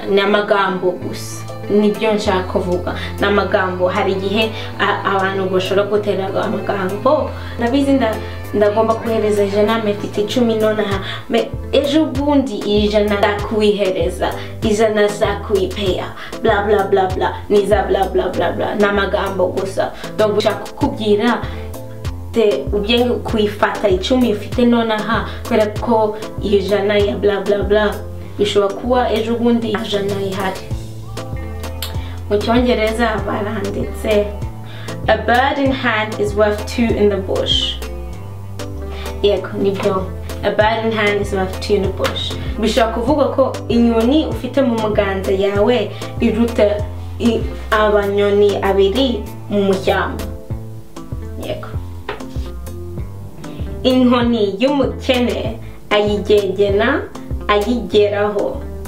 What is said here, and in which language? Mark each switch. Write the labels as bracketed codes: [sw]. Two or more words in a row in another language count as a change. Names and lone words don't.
[rw] Ni amagambo gusa. Nibyo nshaka kuvuga. Ni amagambo. Hari igihe abantu bashobora gutera amagambo. Nabizi ndagomba kuhereza ijana, mfite 10 nonaha, ejo bundi ijana ndakuihereza, ijana zakuipeya, bla bla bla bla, niza bla bla bla bla. Ni amagambo gusa. Donc ushaka kukubwira ubyenge kuifata 10 ufite nonaha, kubera ko ijana ya bla bla bla bishobora kuba ejo bundi ijana ihari. Mu Cyongereza baranditse, [en] a bird in hand is worth 2 in the bush. [rw] Yego, nibyo. [en] A bird in hand is worth 2 in the bush. [rw] Bishobora kuvuga ko inyoni ufite mu muganza yawe iruta abanyoni abiri mu mushyamba. Yego. Inkoni y'umukene ayigegena ayigeraho.